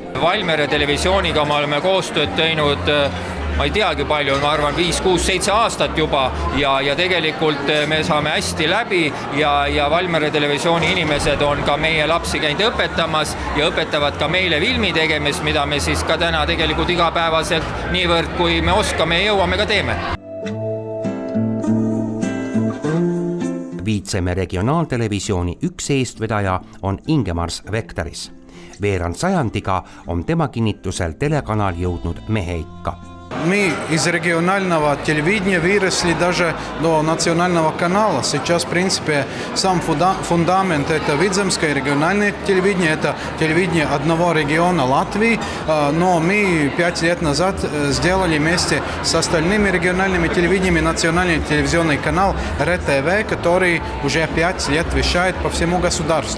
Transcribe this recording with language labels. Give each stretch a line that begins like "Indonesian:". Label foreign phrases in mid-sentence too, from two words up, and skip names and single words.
Estonian: Valmiera televisiooniga me oleme koostööd teinud, ma ei teagi palju, ma arvan 5, 6, 7 aastat juba ja tegelikult me saame hästi läbi ja Valmiera televisiooni inimesed on ka meie lapsi käinud õpetamas ja õpetavad ka meile filmi tegemist, mida me siis ka täna tegelikult igapäevaselt niivõrd, kui me oskame ja jõuame ka teeme. Viitsemäe regionaaltelevisiooni üks eestvedaja on Ingemars Vektaris. Veerand sajandiga on tema kinnitusel telekanal jõudnud mehe ikka.
Russian: Мы из регионального телевидения выросли даже до национального канала. Сейчас, в принципе, сам фундамент – это Видземское региональное телевидение, это телевидение одного региона Латвии. Но мы 5 лет назад сделали вместе с остальными региональными телевидениями национальный телевизионный канал РТВ, который уже 5 лет вещает по всему государству.